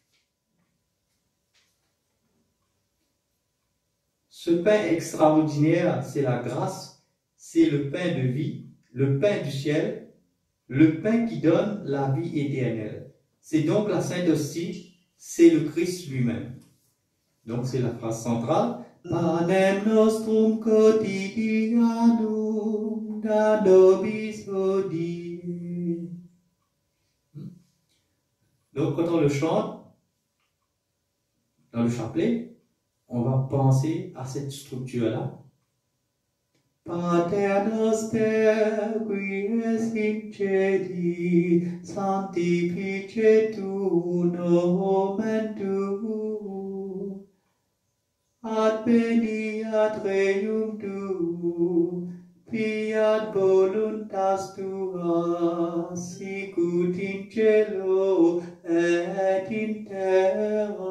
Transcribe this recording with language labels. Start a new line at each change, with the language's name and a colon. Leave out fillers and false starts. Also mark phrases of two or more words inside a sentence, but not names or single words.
French: Ce pain extraordinaire, c'est la grâce, c'est le pain de vie, le pain du ciel, le pain qui donne la vie éternelle. C'est donc la Sainte Hostie, c'est le Christ lui-même. Donc c'est la phrase centrale.
Latin: Panem nostrum quotidianum da nobis hodie.
French: Donc quand on le chante dans le chapelet, on va penser à cette structure-là.
Latin: Pater noster qui es in celi, sanctificetur nomen tuum, adveniat regnum tuum, fiat voluntas tua, sicut in cielo et in terra.